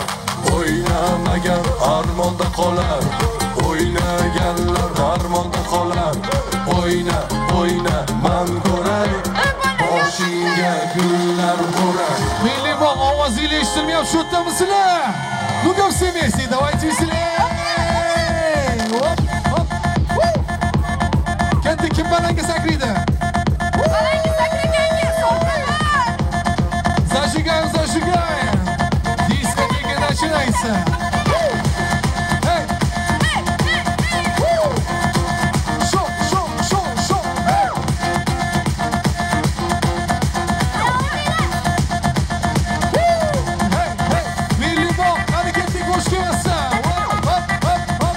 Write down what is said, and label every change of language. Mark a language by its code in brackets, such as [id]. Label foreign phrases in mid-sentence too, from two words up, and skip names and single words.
[uz] O'ynamagan armonda qolar. O'ynaganlar darmonda qolar. O'yna, man ko'ray. Boshingga gullar qo'rar. Milliy bog' ovozingiz eshitilmayapti, shu yerdami sizlar? [ru] Ну как все вместе, давайте веселее. [uz] Ketdik, kim balanga sakraydi? Balanga sakraganga so'rqalar. [ru] Зажигаем. Дискотека начинается. Эй! Шоу. Эй! [uz] Milliy bog', qani ketdik, qo'sh kelsa.